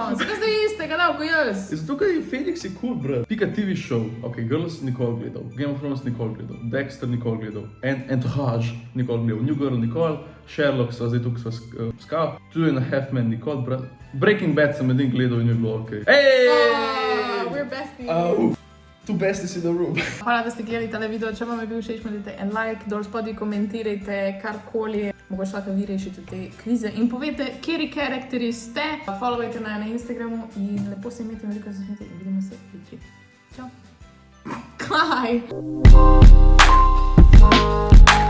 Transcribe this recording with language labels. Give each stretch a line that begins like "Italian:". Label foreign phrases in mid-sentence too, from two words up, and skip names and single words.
Slovenian: Zakaj zdaj istega dal kot jaz? Zato, ker je Felix je cool, brat. Pika
English: TV show,
Slovenian: ok, Girls nikoli gledal, Game of Thrones nikoli gledal, Dexter nikoli gledal, Entourage nikoli gledal, New Girl nikoli, Sherlock sva zdaj tukaj sva skal, Two and a Half Men nikoli, brat. Breaking Bad sem edin gledal in je bilo ok.
English: We're besties. Two besties in the room.
Slovenian: Hvala, da ste gledali tale video. Če vam je bil všeč, naredite en like, dol spodaj komentirajte karkoli. Mogoče lahko vi rešite te kvize in povete, kateri karakteri ste. Followajte na Instagramu in lepo se imejte, veliko se smete in vidimo se jutri. Čau. Kaj?